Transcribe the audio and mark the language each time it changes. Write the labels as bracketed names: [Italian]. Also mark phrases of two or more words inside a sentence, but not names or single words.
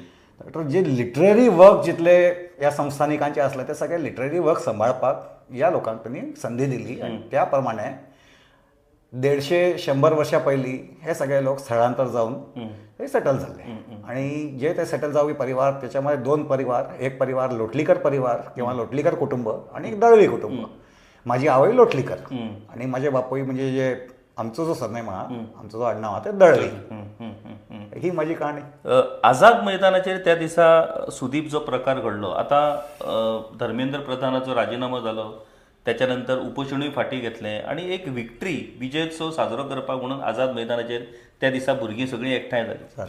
[Konkani] तर जे [English] literary work [Konkani] जितले ह्या संस्थानिकांचे असले ते सगळे [English] literary work [Konkani] सांबाळपाक ह्या लोकांक त्यांनी संधी दिली आणि त्या प्रमाणे 150-100 वर्सां पयलीं हे सगळे लोक स्थळांतर जावन थंय सेटल जाल्ले. आणि जे ते सेटल जावपी परिवार, त्याच्यामध्ये 2 परिवार. एक परिवार लोटलीकर परिवार किंवा लोटलीकर कुटुंब आणि एक दळवी कुटुंब. माझी आवय लोटलीकर आणि माझे बापूय, म्हणजे जे आमचो जो सरनेम आहा, आमचो जो आडनाव आहा ते दळवी. ही माझी कहाणी. आझाद मैदानाचेर त्या दिसा सुदीप जो प्रकार घडलो, आता धर्मेंद्र प्रधानाचो राजीनामो जालो, त्याच्यानंतर उपोषणूय फाटी घेतलें आणि एक विक्ट्री, विजयोत्सव साजरो करपाक म्हणून आझाद मैदानाचेर त्या दिसा भुरगीं सगळीं एकठांय जालीं.